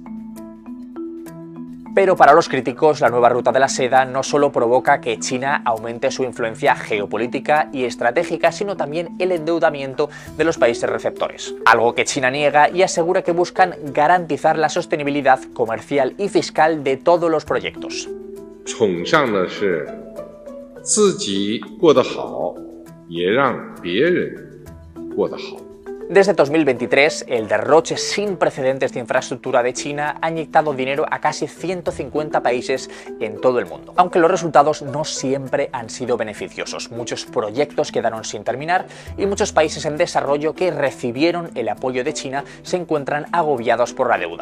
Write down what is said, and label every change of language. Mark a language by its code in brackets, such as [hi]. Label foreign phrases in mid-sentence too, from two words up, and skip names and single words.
[es] Pero para los críticos, la nueva Ruta de la Seda no solo provoca que China aumente su influencia geopolítica y estratégica, sino también el endeudamiento de los países receptores. Algo que China niega y asegura que buscan garantizar la sostenibilidad comercial y fiscal de todos los proyectos. [zh] 崇尚的是自己过得好，也让别人过得好。 [es] Desde 2023, el derroche sin precedentes de infraestructura de China ha inyectado dinero a casi 150 países en todo el mundo. Aunque los resultados no siempre han sido beneficiosos. Muchos proyectos quedaron sin terminar y muchos países en desarrollo que recibieron el apoyo de China se encuentran agobiados por la deuda.